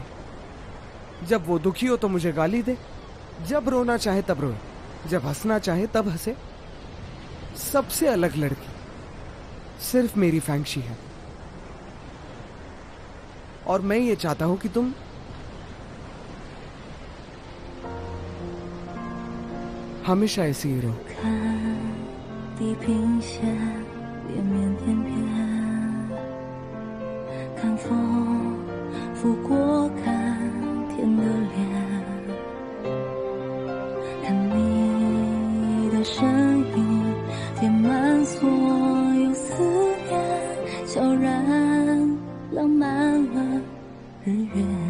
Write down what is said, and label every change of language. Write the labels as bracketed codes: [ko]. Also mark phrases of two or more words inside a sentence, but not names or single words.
[hi] जब वो दुखी हो तो मुझे गाली दे, जब रोना चाहे तब रोए, जब हंसना चाहे तब हंसे। सबसे अलग लड़की सिर्फ मेरी फैंशी है, और मैं ये चाहता हूं कि तुम हमेशा ऐसी ही रहो। [zh] 地平线连绵翩翩，看风拂过，看天的脸，看你的身影填满所有思念，悄然浪漫了远。